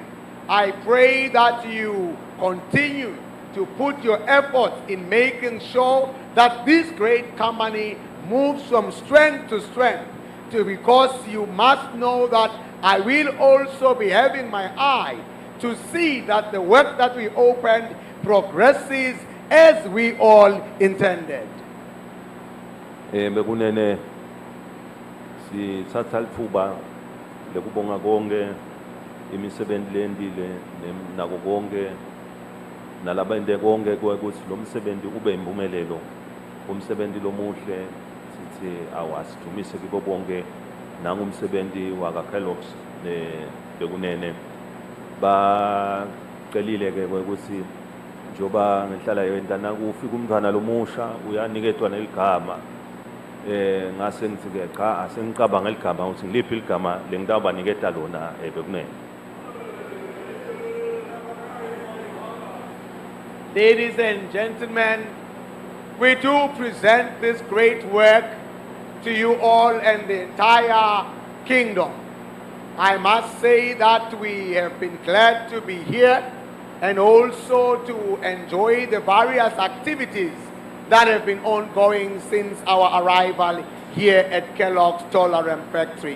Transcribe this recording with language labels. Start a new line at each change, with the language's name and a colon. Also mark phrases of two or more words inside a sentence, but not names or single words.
English: I pray that you continue to put your efforts in making sure that this great company moves from strength to strength, because you must know that I will also be having my eye to see that the work that we opened progresses as we all intended.
Swati: Bekunene sithatha lithuba lekubonga konke imisebenzi lendile nako konke nalabende konke ukuthi lo msebenzi ube impumelelo umsebenzi lomuhle sithi awasidumise kibo bonke nangumsebenzi waka Kellogg bekunene bacelile ke ukuthi njoba ngihlala yentana kufika umntwana lomusha uyaniketwa neligama ngase ngithi ke cha asengicabanga eligama ukuthi ngiliphi iligama lengitaba niketa lona bekunene.
English: Ladies and gentlemen, we do present this great work to you all and the entire kingdom. I must say that we have been glad to be here and also to enjoy the various activities that have been ongoing since our arrival here at Kellogg's Tolaram factory.